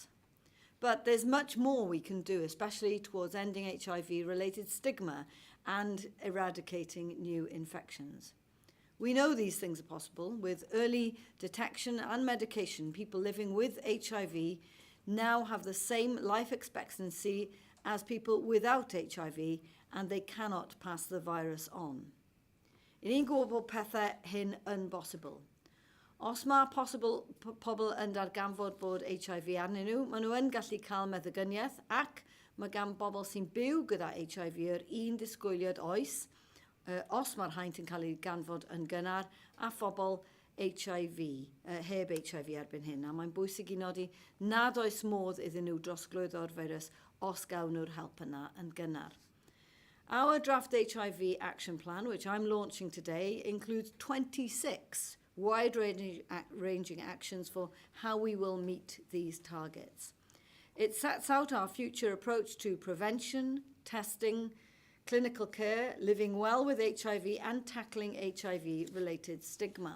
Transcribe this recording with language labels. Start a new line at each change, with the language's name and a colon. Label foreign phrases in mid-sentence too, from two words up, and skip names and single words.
English: But there's much more we can do, especially towards ending HIV-related stigma and eradicating new infections. We know these things are possible. With early detection and medication, people living with HIV now have the same life expectancy as people without HIV, and they cannot pass the virus on.
Welsh: Yn un gwybod bod pethau hyn yn bosibl. Os mae pobl yn darganfod bod HIV arnyn nhw, maen nhw yn gallu cael meddygyniaeth, ac mae gan bobl sy'n byw gyda HIV yr un disgwyliad oes, os mae'r haint yn cael ei ganfod yn gynnar, a phobl HIV, heb HIV erbyn hyn. A mae'n bwysig i nodi nad oes modd iddyn nhw drosglwyddo'r virus os gawn nhw'r help yna yn gynnar.
English: Our draft HIV Action Plan, which I'm launching today, includes 26 wide-ranging actions for how we will meet these targets. It sets out our future approach to prevention, testing, clinical care, living well with HIV, and tackling HIV-related stigma.